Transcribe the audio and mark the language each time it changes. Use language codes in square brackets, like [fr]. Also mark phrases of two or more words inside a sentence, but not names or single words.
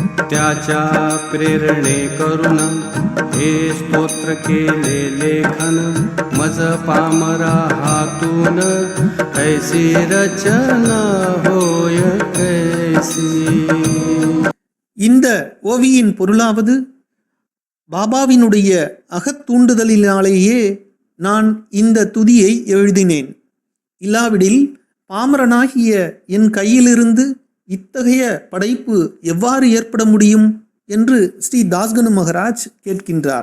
[mr] त्याच्या प्रेरणे करून हे स्तोत्र केले लेखन मज पामरा हातून ऐसी रचना होय कैसी. [ta] இந்த ஓவியின் பொருளாவது, பாபாவினுடைய அகத்தூண்டுதலினாலேயே நான் இந்த துதியை எழுதினேன். இல்லாவிடில் பாமரனாகிய என் கையிலிருந்து இத்தகைய படைப்பு எவ்வாறு ஏற்பட முடியும் என்று ஸ்ரீ தாஸ்கனு மகராஜ் கேட்கின்றார்.